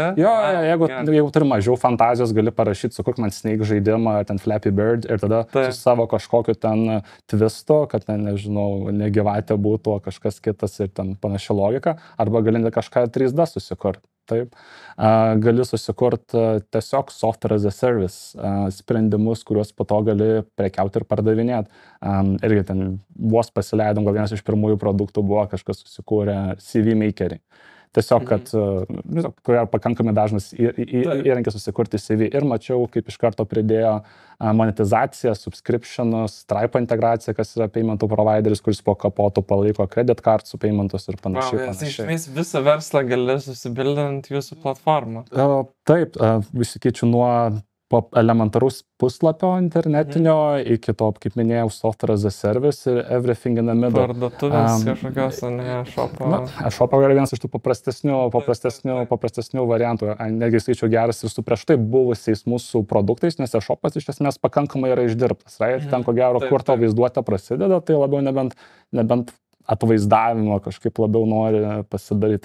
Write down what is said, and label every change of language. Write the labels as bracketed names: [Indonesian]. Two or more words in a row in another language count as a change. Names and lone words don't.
[Lithuanian] Jo, jeigu turi mažiau fantazijos, gali parašyti, sukurk man Snake žaidimą, ar ten Flappy Bird, ir tada su savo kažkokiu ten twistu, kad ten, nežinau, negyvatė būtų kažkas kitas ir ten panaši logika, arba gali kažką 3D susikurti. Taip. Gali susikurti tiesiog [English] software as a service [Lithuanian] sprendimus, kuriuos po to gali prekiauti ir pardavinėti. Irgi ten vos pasileidom, gal vienas iš pirmųjų produktų buvo kažkas susikūrė CV Makerį. Tiesiog, kad kur yra pakankamai dažnas įrankis susikurti CV. Ir mačiau, kaip iš karto pridėjo monetizaciją, subscriptionus, Stripe integraciją, kas yra paymentų provideris, kuris po kapotų palaiko [English] credit card [Lithuanian] su paymentus ir panašiai. Iš esmės visą verslą gali susibildinti jūsų platformą. Taip, įsikeičiu nuo elementarus puslapio internetinio iki to, kaip minėjau, [English] software as a service ir everything in the middle. [Lithuanian] Parduotuvės kažkokios, ne, shopą. Shopą yra vienas iš tų paprastesnių variantų. Netgi skaičiau geras ir su prieš tai buvusiais mūsų produktais, nes shopas iš esmės pakankamai yra išdirbtas. Ten, ko gero, kur to vaizduotė prasideda, tai labiau nebent atvaizdavimo kažkaip labiau nori pasidaryti.